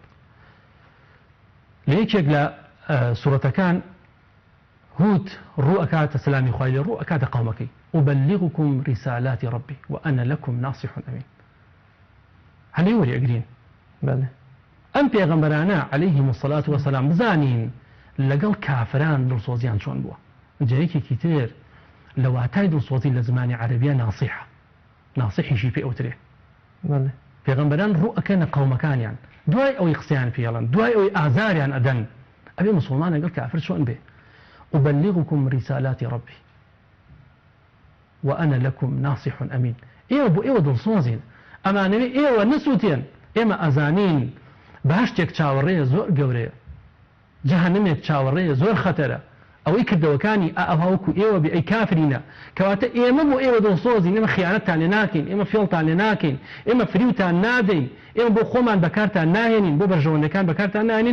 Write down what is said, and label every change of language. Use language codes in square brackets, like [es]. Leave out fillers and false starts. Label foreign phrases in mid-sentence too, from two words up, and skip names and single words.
[ckb] لە یەکێک لە سوورەتەکان هود ڕوو ئەکاتە سەلامی خوای لێ ڕوو ئەکاتە قەومەکەی [ar] أبلغكم رسالات ربي وأنا لكم ناصح أمين [ckb] هەلێ وەرئەگرین ئەم پێغەمبەرانە [ar] عەلەیهیم الصلاة وەسەلام [ckb] بزانین لەگەڵ کافران دڵسۆزیان چۆن بووە جایەکێکی تر لە واتای دڵسۆزی لە زمانی عەرەبیە ناصیحە ناصحیشی پێ ئەوترێ پێغەمبەران ڕوو ئەکەنە قەومەکانیان دوای ئەوەی قسەیان پێڵەن دوای ئەوەی ئازاریان ئەدەن ئەبێ مسلمان لەگەڵ کافر چۆن بێ [ar] أبلغكم رسالات ربي وأنا لكم ناصح أمين [ckb] إيوه بو إيوه دڵسۆزین ئەمانەوێ ئێوە نەسووتێن ئێمە ئەزانین باشتێک چاوەڕێیە زۆر گەورەیە، جەهەنەمێک چاوەڕێیە زۆر خەتەرە. ئەوەی کردەوەکانی ئەوەکو ئێوە بێ ئەی کافرینە، کەواتە ئێمە بۆ ئێوە دڵسۆزین، ئێمە خیانەتتان لێ ناکەین، ئێمە فێڵتان لێ ناکەین، ئێمە فریوتان نادەین، ئێمە بۆ خۆمان بەکارتان ناهێنین، بۆ بەرژەوەندەکان بەکارتان ناهێنین.